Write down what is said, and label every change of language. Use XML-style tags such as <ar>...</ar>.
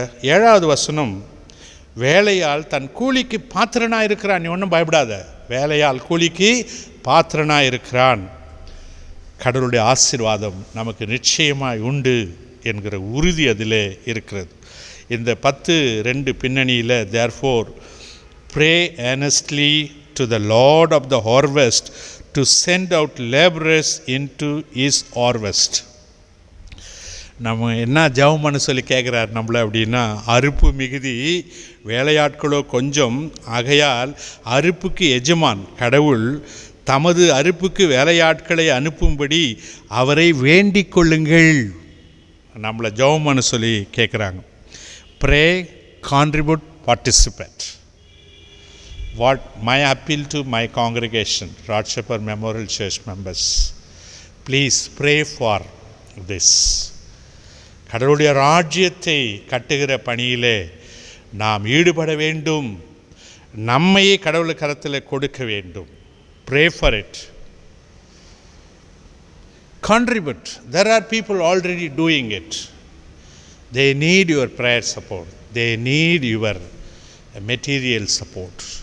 <ta>7வது வசனம், வேலையால் தன் கூலிக்கு பாத்திரனாக இருக்கிறான். நீ ஒன்றும் பயப்படாத, வேலையால் கூலிக்கு பாத்திரனாக இருக்கிறான். கடவுளுடைய ஆசீர்வாதம் நமக்கு நிச்சயமாய் உண்டு என்கிற உறுதி அதில் இருக்கிறது. இந்த 10:2 பின்னணியில்</ta> <en>therefore pray earnestly to the Lord of the harvest to send out laborers into his harvest.</en> <ta>நம்ம என்ன ஜெபம் பண்ண சொல்லி கேட்குறாரு நம்மளை அப்படின்னா, அறுப்பு மிகுதி வேலையாட்களோ கொஞ்சம், ஆகையால் அறுப்புக்கு எஜமான் கடவுள் தமது அறுப்புக்கு வேலையாட்களை அனுப்பும்படி அவரை வேண்டிக் கொள்ளுங்கள். நம்மளை ஜெபம் பண்ண சொல்லி கேட்குறாங்க.</ta> <en>Pray, contribute, participate. What my appeal to my congregation, Rod Shepherd Memorial Church members, please pray for this.</en> <ta>கடவுளுடைய ராஜ்யத்தை கட்டுகிற பணியிலே நாம் ஈடுபட வேண்டும். நம்மையே கடவுள் கரத்தில் கொடுக்க வேண்டும்.</ta> <en>Pray for it. Contribute. There are people already doing it. They need your prayer support. They need your material support.</en>